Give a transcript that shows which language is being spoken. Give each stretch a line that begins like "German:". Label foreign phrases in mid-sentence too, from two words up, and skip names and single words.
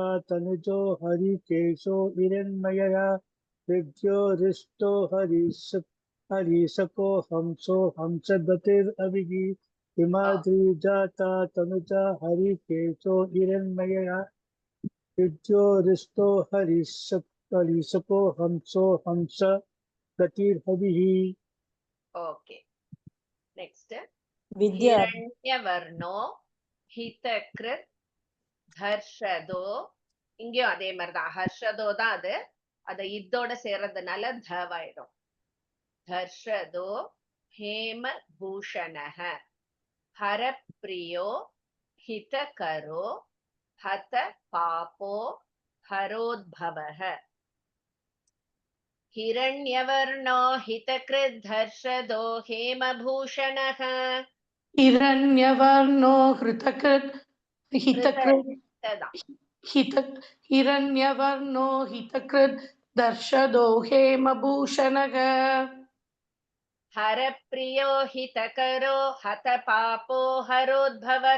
Sanskrit: तनुजो हरिकेशो हिरण्मयः हृद्यो हृष्टो हरिसको हंसो हंसगतिर्हविः हिमाद्री जाता तनुजा हरिकेशो हिरण्मयः हृद्यो हृष्टो हरिसको हंसो हंसगतिर्हविः.
English: Okay. Next.
Sanskrit: Vidya. हिरण्यवर्णो हितकृत् हर्षदो,
Tamil: இங்கேயும் அதே மாதிரிதான் ஹர்ஷதோ தான் அது. அதை இதோட சேர்றதுனால தவாயிடும்.
Sanskrit: हर्षदो हेम भूषणः हरप्रियो हितकरो हत पापो हरोद्भवः हिरण्यवर्णो हितकृत् हर्षदो हेमभूषणः हिरण्यवर्णो हृतकृत् हितकृत्
Tamil: ஹிருததான்
Sanskrit: हिरण्यवर्णो हितकृत् दर्शदो हेमभूषणः हरप्रियो हितकरो हत पापो हरोद्भवः